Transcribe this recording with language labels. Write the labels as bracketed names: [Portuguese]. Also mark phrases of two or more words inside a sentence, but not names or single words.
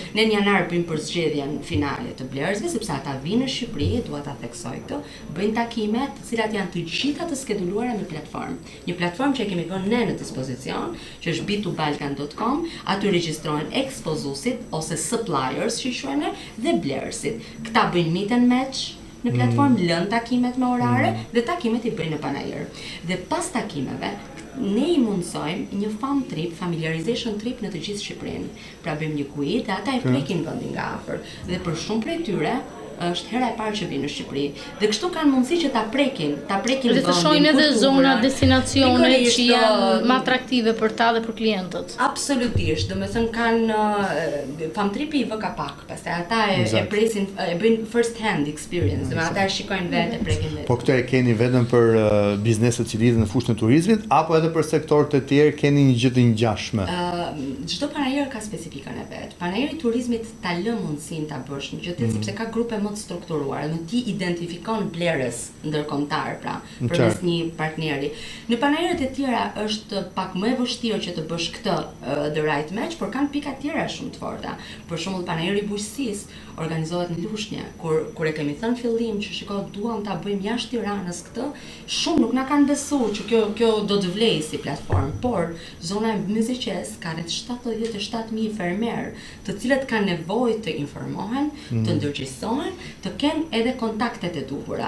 [Albanian] Ne në janar bëjmë përzgjedhjen finale të blerësve sepse ata vinë në Shqipëri, dua ta theksoj këtë, bëjnë takime të cilat janë të gjitha të skeduluara me platformë. Një platformë që e kemi vënë ne në dispozicion, që është b2balkan.com, aty regjistrohen ekspozuesit ose suppliers që i quajnë dhe blerës. Këta bëjnë [English] meet and match [Albanian] në platformë, lën takimet me orare dhe takimet i bëjnë në panajër. Dhe pas takimeve, ne i mundsojmë një [English] fam trip, familiarization trip [Albanian] në të gjithë Shqipërinë. Pra bëjmë një quiz dhe ata e prekin vendin nga afër. Dhe për shumë prej tyre është hera e parë që vinë në Shqipëri. Dhe kështu kanë mundësi që ta prekin vendin. Dhe të shohin edhe zona, destinacione që janë më atraktive për ta dhe për klientët. Absolutisht, domethënë kanë famtripi i vë ka pak, pastaj ata e presin, e bëjnë [English] first hand experience, [Albanian] domethënë ata e shikojnë vetë, e prekin vetë. Po këtë e keni vetëm për bizneset që lidhen në fushën e turizmit apo edhe për sektorët e tjerë keni një gjë të ngjashme? Çdo panajër ka specifikën e vet. Panajëri i turizmit ta lë mundësinë ta bësh një gjë tjetër sepse ka grupe më të strukturuar, në ti identifikon blerës ndërkombëtar, pra, përmes një partneri. Në panajërat e tjera është pak më e vështirë që të bësh këtë [English] the right match, [Albanian] por kanë pika tjera shumë të forta. Për shembull, panajëri i bujqësisë organizohet në Lushnjë, kur e kemi thënë fillim që shiko duam ta bëjmë jashtë Tiranës këtë, shumë nuk na kanë besuar që kjo do të vlejë si platformë, por zona e Myziqes ka rreth 77.000 fermer, të cilët kanë nevojë të informohen, të ndërgjegjësohen, të kenë edhe kontaktet e duhura.